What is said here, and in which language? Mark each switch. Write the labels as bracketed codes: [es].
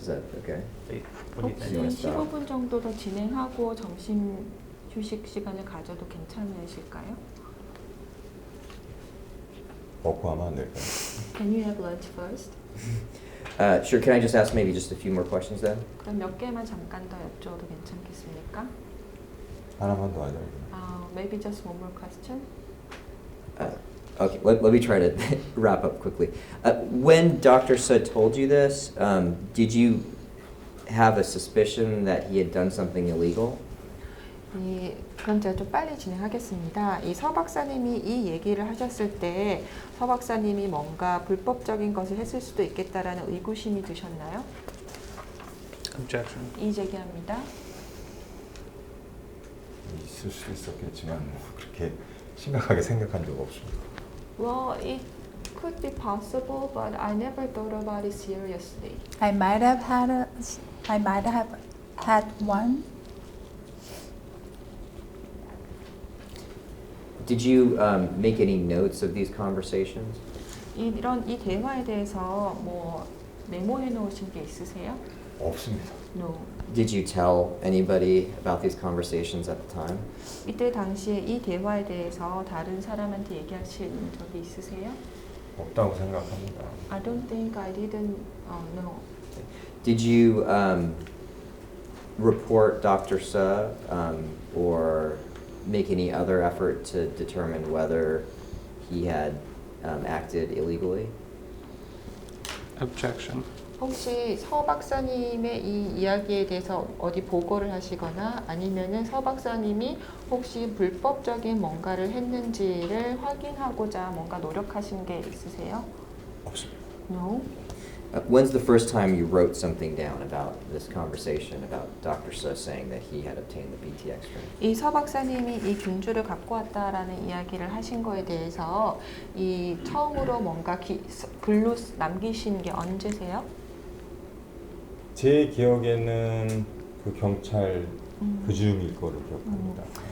[en] Is that okay? What do you think? [ko] 혹시 15분 정도 더 진행하고 점심 휴식 시간을 가져도 괜찮으실까요? 먹고 하면 안 될까요? [en] Can you have lunch first? Sure, can I just ask maybe just a few more questions then? [ko] 그럼 몇 개만 잠깐 더 여쭤도 괜찮겠습니까? 하나만 더 하자. [en] Maybe just one more question. Okay, let me try to wrap up quickly. When Dr. Suh told you this, did you have a suspicion that he had done something illegal? [ko] 그럼 제가 좀 빨리 진행하겠습니다. 이 서 박사님이 이 얘기를 하셨을 때 서 박사님이 뭔가 불법적인 것을 했을 수도 있겠다라는 의구심이 드셨나요? [en] Objection. [ko] 이의 제기합니다. 있을 수도 있었겠지만 뭐 그렇게 심각하게 생각한 적 없습니다. [en] Well, it could be possible, but I never thought about it seriously. I might have had one. Did you make any notes of these conversations? [ko] 이 대화에 대해서 뭐 메모해 놓으신 게 있으세요? 없습니다. [en] No. Did you tell anybody about these conversations at the time? [ko] 이때 당시에 이 대화에 대해서 다른 사람한테 얘기하신 적이 있으세요? 없다고 생각합니다. [en] I don't think I didn't know. Did you report Dr. Suh or make any other effort to determine whether he had acted illegally? Objection. [ko] 혹시 서 박사님의 이 이야기에 대해서 어디 보고를 하시거나 아니면은 서 박사님이 혹시 불법적인 뭔가를 했는지를 확인하고자 뭔가 노력하신 게 있으세요? 없습니다. [en] No. When's the first time you wrote something down about this conversation about Dr. Suh saying that he had obtained the BTX strain? [ko] 이 서 박사님이 이 균주를 갖고 왔다라는 이야기를 하신 거에 대해서 이 처음으로 뭔가 글로 남기신 게 언제세요? 제 기억에는 그 경찰 그 즈음일 거로 기억합니다.